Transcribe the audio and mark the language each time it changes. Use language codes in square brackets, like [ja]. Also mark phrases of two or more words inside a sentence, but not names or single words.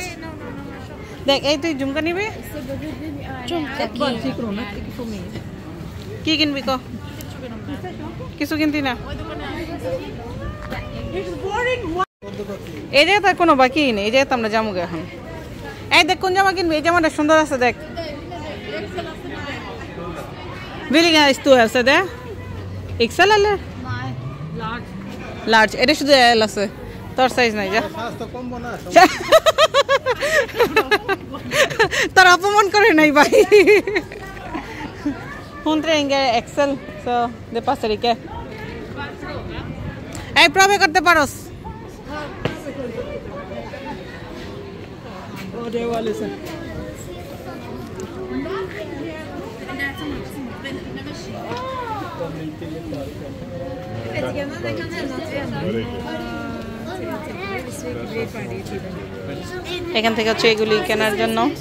[bn] দেখ এই তুই ঝুমকা নিবি? কি কিনবি ক? কিছু কিনতি না? এই জায়গা তো কোনো বাকি নেই, এই জায়গাতে আমরা যাবো এখন। এই দেখ কোন জামা কিনবি? এই জামাটা সুন্দর আছে, দেখ। [sv] Vilken är stor alltså det? XL eller? Nej, large. Är det [bn] শুধু L আছে? তোর সাইজ নাই যা। তোর অপমান করে নাই ভাই। [sv] Hundra inga XL så det passar inte. [bn] এই প্রবে করতে পারোস? ও [sv] det var liksom. [bn] এখান থেকে হচ্ছে এগুলি কেনার জন্য।